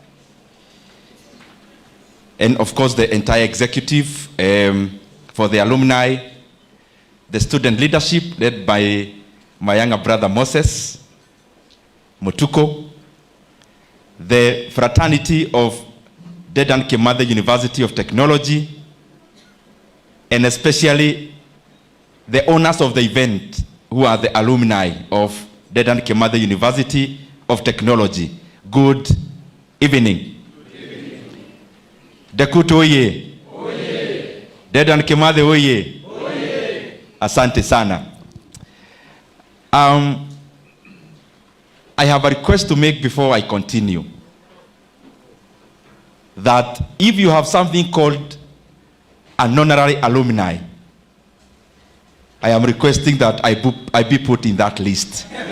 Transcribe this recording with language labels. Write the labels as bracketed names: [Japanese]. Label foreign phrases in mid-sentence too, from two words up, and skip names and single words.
[English] and of course the entire executive for the alumni, the student leadership led by my younger brother Moses Mutuko, the fraternity of Dedan Kimathi University of Technology, and especially the owners of the event who are the alumni of Dedan Kimathi University of Technology. Good evening. Dekutu oye. Oye. Dedan Kimathi oye. Oye. [Swahili] Asante sana. [English] I have a request to make before I continue. That if you have something called an honorary alumni, I am requesting that I be put in that list.